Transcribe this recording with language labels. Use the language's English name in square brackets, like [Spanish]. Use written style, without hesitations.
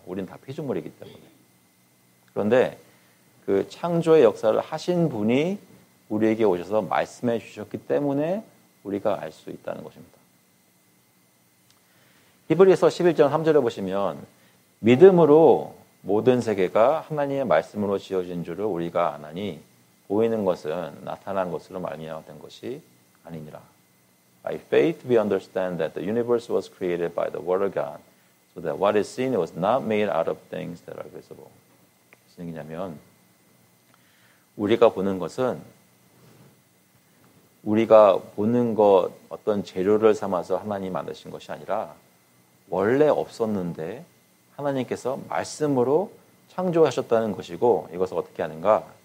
[Korean] 우린 다 피조물이기 때문에. 그런데 그 창조의 역사를 하신 분이 우리에게 오셔서 말씀해 주셨기 때문에 우리가 알 수 있다는 것입니다. 히브리서 11장 3절에 보시면 믿음으로 모든 세계가 하나님의 말씀으로 지어진 줄을 우리가 아나니 보이는 것은 나타난 것으로 말미암아 된 것이 아니니라. [English] By faith we understand that the universe was created by the word of God, so that what is seen was not made out of things that are visible. [Korean] 무슨 얘기냐면 우리가 보는 것은 우리가 보는 것 어떤 재료를 삼아서 하나님이 만드신 것이 아니라 원래 없었는데 하나님께서 말씀으로 창조하셨다는 것이고, 이것을 어떻게 하는가?